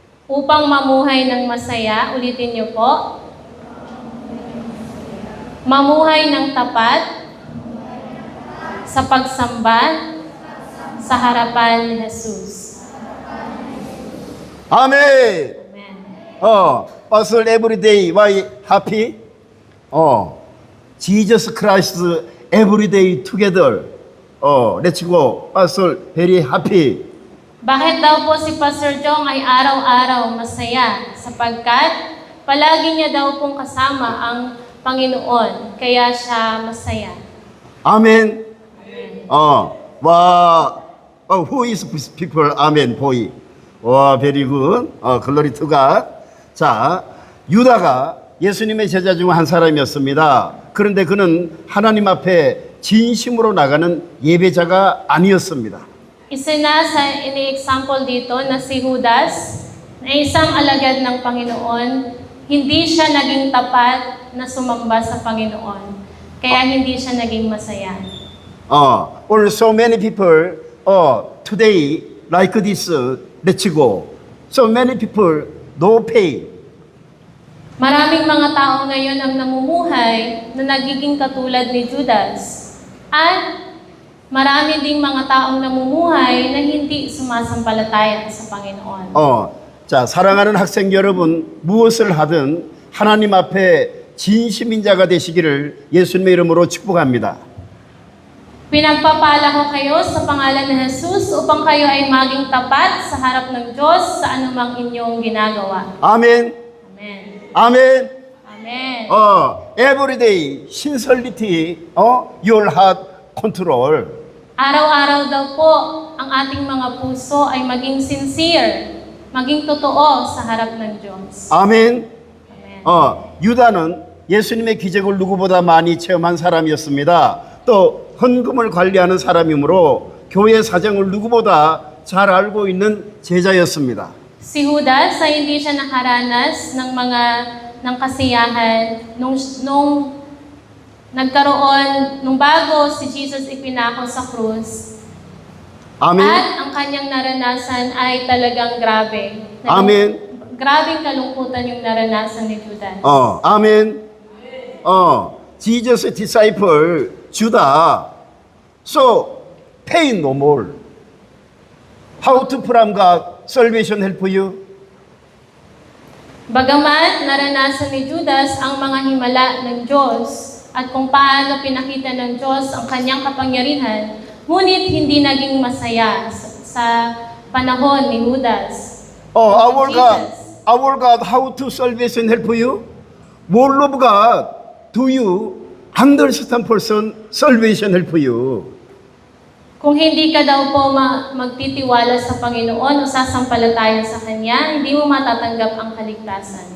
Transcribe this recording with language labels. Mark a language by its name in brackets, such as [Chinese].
[Filipino] Upang mamuhay ng masaya, ulitin niyo po. Mamuhay ng tapat sa pagsamba sa harapan ni Jesus. [Korean] 아멘. [English] Amen. pastor everyday why happy? Jesus Christ everyday together. let's go. pastor very happy. [Filipino] Bakit daw po si Pastor Jong ay araw-araw masaya? Sapagkat palagi niya daw pong kasama ang Panginoon, kaya siya masaya. [Korean] 아멘. [English] Amen. 와, who is these people? Amen, boy. very good. glory to God. [Korean] 자, 유다가 예수님의 제자 중 한 사람이었습니다. 그런데 kung 하나님 앞에 진심으로 나가는 예배자가 아니었습니다. [Filipino] Isa na sa ini-example dito na si Judas, na isang alagad ng Panginoon, hindi siya naging tapat na sumamba sa Panginoon. Kaya hindi siya naging masaya. [English] or so many people today like this, let's go. So many people no pay. [Filipino] Maraming mga tao ngayon ang namumuhay na nagiging katulad ni Judas. At marami ding mga taong namumuhay na hindi sumasampalataya sa Panginoon. [Korean] 자, 사랑하는 학생 여러분, 무엇을 하든 하나님 앞에 진심인 자가 되시기를 예수님의 이름으로 축복합니다. [Filipino] Pinagpapala ko kayo sa pangalan ni Jesus upang kayo ay maging tapat sa harap ng Diyos sa anumang inyong ginagawa. [Korean] 아멘. [English] Amen. [Korean] 아멘. [English] Amen. everyday sincerity, your heart control. [Filipino] Araw-araw daw po ang ating mga puso ay maging sincere, maging totoo sa harap ng Diyos. [Korean] 아멘. [English] Amen. [Korean] 유다는 예수님의 기적을 누구보다 많이 체험한 사람이었습니다. 또 헌금을 관리하는 사람이므로 교회 사정을 누구보다 잘 알고 있는 제자였습니다. [Filipino] Si Judas ay hindi siya nakaranas ng kasiyahan nung nagkaroon, nung bago si Jesus ipinako sa krus. [Korean] 아멘. [Filipino] At ang kanyang naranasan ay talagang grabe. [Korean] 아멘. [Filipino] Grabing kalungkutan yung naranasan ni Judas. [English] 아멘. Jesus disciple Judah. So pay no more. How to from God salvation help you? [Filipino] Bagaman naranasan ni Judas ang mga himala ng Diyos at kung paano pinakita ng Diyos ang kanyang kapangyarihan, ngunit hindi naging masaya sa panahon ni Judas. [English] Our God, how to salvation help you? More of God, do you understand person salvation help you? [Filipino] Kung hindi ka daw po magtitiwala sa Panginoon o sasampalataya sa Kanya, hindi mo matatanggap ang kaligtasan.